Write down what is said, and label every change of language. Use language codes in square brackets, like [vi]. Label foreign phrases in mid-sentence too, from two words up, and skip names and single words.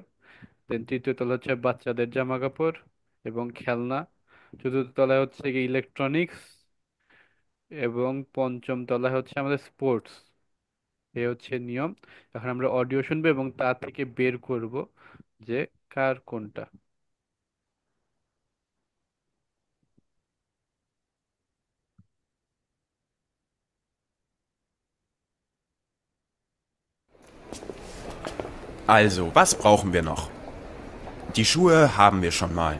[bn] দেন তৃতীয় তলা হচ্ছে বাচ্চাদের জামা কাপড় এবং খেলনা। চতুর্থ তলায় হচ্ছে কি ইলেকট্রনিক্স, এবং পঞ্চম তলায় হচ্ছে আমাদের স্পোর্টস। এই হচ্ছে নিয়ম। এখন আমরা অডিও শুনবো এবং তা থেকে বের করব যে কার কোনটা। [de] Also, was brauchen wir noch? Die Schuhe haben wir schon mal.